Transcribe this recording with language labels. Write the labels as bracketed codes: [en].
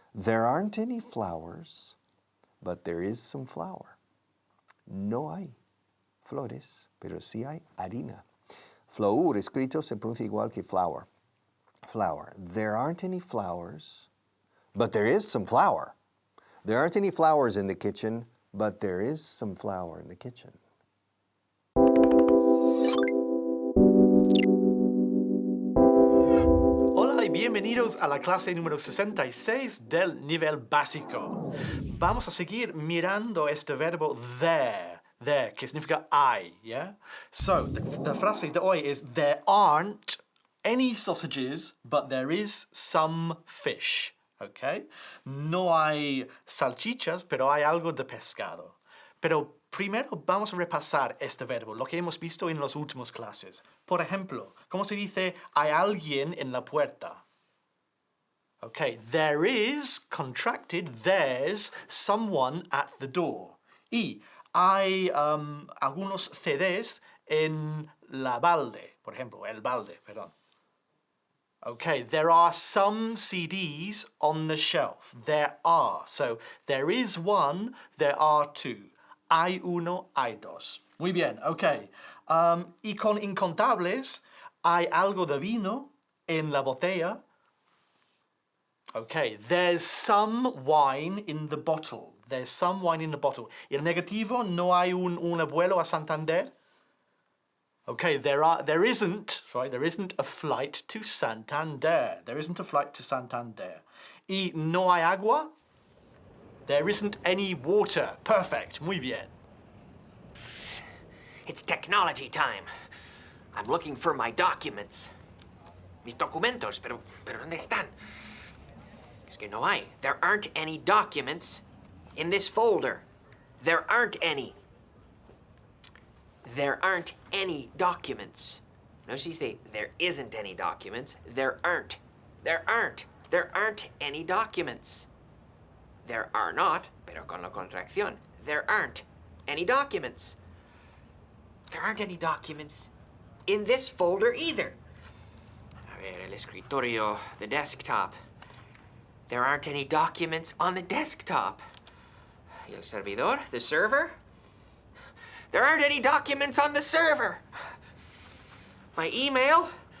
[en] There aren't any flowers, but there is some flour. [es] No hay flores, pero sí hay harina. Flour escrito se pronuncia igual que flour. Flour. [en] There aren't any flowers, but there is some flour. There aren't any flowers in the kitchen, but there is some flour in the kitchen. [es] Hola y bienvenidos a la clase número 66 del nivel básico. Vamos a seguir mirando este verbo there, que significa hay, yeah? [en] So, the [es] frase de hoy [en] is, there aren't any sausages, but there is some fish. Okay? [es] No hay salchichas, pero hay algo de pescado. Pero primero vamos a repasar este verbo, lo que hemos visto en las últimas clases. Por ejemplo, ¿cómo se dice hay alguien en la puerta? [en] Okay, there is, contracted, there's someone at the door. [es] Y hay algunos CDs en la balde, por ejemplo, el balde, perdón. [en] Okay, there are some CDs on the shelf. There are. So, there is one, there are two. [es] Hay uno, hay dos. Muy bien, okay. Y con incontables, hay algo de vino en la botella. [en] Okay, there's some wine in the bottle. There's some wine in the bottle. [es] Y el negativo, no hay un vuelo a Santander. [en] Okay, there isn't a flight to Santander. There isn't a flight to Santander. [es] Y no hay agua? [en] There isn't any water. Perfect. [es] Muy bien. [en] It's technology time. I'm looking for my documents. [es] Mis documentos, pero ¿dónde están? Es que no hay. [en] There aren't any documents in this folder. There aren't any. There aren't any documents. [es] No se dice [en] there isn't any documents. There aren't. There aren't. There aren't any documents. There are not, [es] pero con la contracción. [en] There aren't any documents. There aren't any documents in this folder either. [es] A ver, el escritorio, [en] the desktop. There aren't any documents on the desktop. [es] Y el servidor, [en] the server? There aren't any documents on the server. My email?